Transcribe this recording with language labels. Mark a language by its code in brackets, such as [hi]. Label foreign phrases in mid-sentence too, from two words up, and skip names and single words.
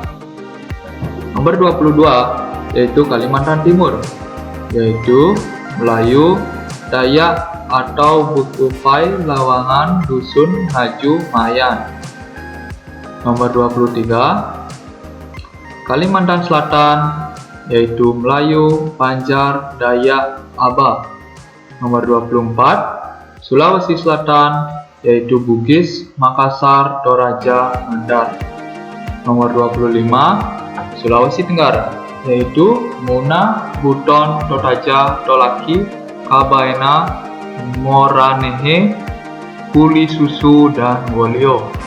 [id] Nomor 22 yaitu Kalimantan Timur, yaitu Melayu, Dayak atau Bukufai, Lawangan, Dusun, Ngaju, Mayan. Nomor 23 Kalimantan Selatan, yaitu Melayu, Banjar, Dayak, Aba. Nomor 24 Sulawesi Selatan, yaitu Bugis, Makassar, Toraja, Mandar. Nomor 25 Sulawesi Tenggara, yaitu Muna, Buton, Toraja, Tolaki, Kabaena, Moranehe, Kuli Susu, dan Wolio.